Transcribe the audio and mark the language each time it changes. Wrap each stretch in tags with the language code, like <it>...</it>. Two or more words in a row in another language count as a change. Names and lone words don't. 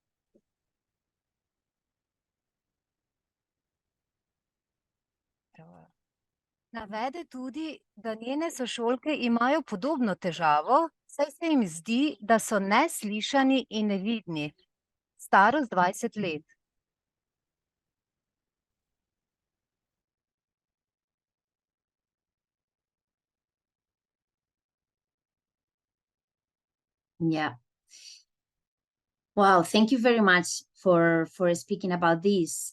<sl>Navede tudi, da njene sošolke imajo podobno težavo, saj se jim zdi, da so neslišani in nevidni. Starost 20 let.</sl> <en>Yeah. Wow, thank you very much for speaking about this.</en>